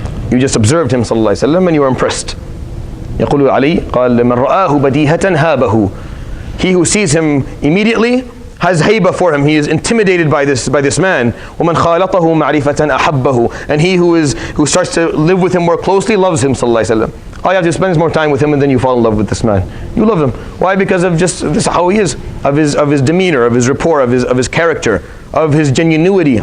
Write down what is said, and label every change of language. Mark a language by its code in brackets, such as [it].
[en] You just observed him sallallahu alayhi wa sallam and you were impressed. [ar] يقول علي قال من رآه بديهة هابه. [en] He who sees him immediately has hayba for him. He is intimidated by this man. [ar] ومن خالطه معرفة أحبه. [en] And he who starts to live with him more closely loves him sallallahu alayhi wa sallam. All you have to spend more time with him, and then you fall in love with this man. You love him. Why? Because of just this how he is, of his demeanor, of his rapport, of his character, of his genuinity.